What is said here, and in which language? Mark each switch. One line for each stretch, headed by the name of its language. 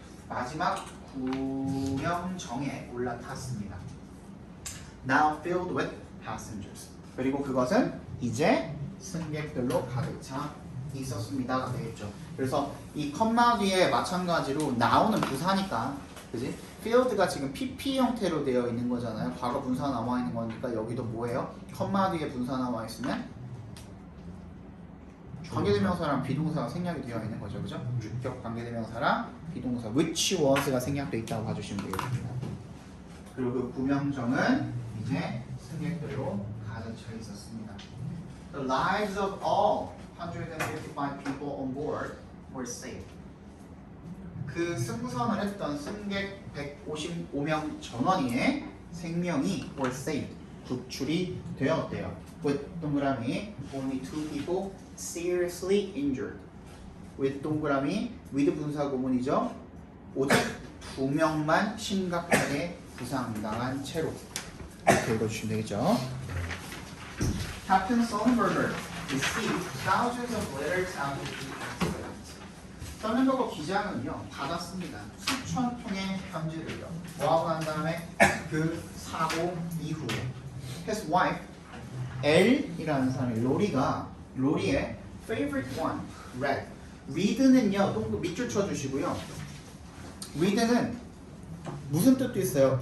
Korean: 마지막 구명정에 올라탔습니다.
English: Now filled with passengers.
Korean: 그리고 그것은 이제 승객들로 가득 차 있었습니다가 되겠죠. 그래서 이 컴마 뒤에 마찬가지로 나오는 부사니까, 그지? field가 지금 PP 형태로 되어 있는 거잖아요. 과거 분사 나와 있는 거니까 여기도 뭐예요? 컴마 뒤에 분사 나와 있으면 관계대명사랑 비동사가 생략이 되어 있는 거죠, 그죠? 주격 관계대명사랑 비동사 which was가 생략되어 있다고 봐주시면 되겠습니다. 그리고 그 구명정은 이제 승객들로 가득 차 있었습니다.
English: The lives of all 155 people on board were saved.
Korean: 그 승선을 했던 승객 155명 전원의 생명이
English: were saved,
Korean: 구출이 되었대요.
English: With
Korean: 동그라미
English: only 2 people seriously injured.
Korean: with 동그라미 with 분사 구문이죠. 오직 2명만 심각하게 부상당한 채로 이렇게 읽어주시면 되겠죠.
English: Captain Sullenberger received thousands of letters after the accident.
Korean: 썰른버거 기장은요 받았습니다. 수천 통의 편지를요. 뭐하고 난 다음에 그 사고 이후에
English: his wife
Korean: L이라는 사람이 로리의
English: favorite one read.
Korean: read는요 동그 밑줄 쳐주시고요. read는 무슨 뜻도 있어요.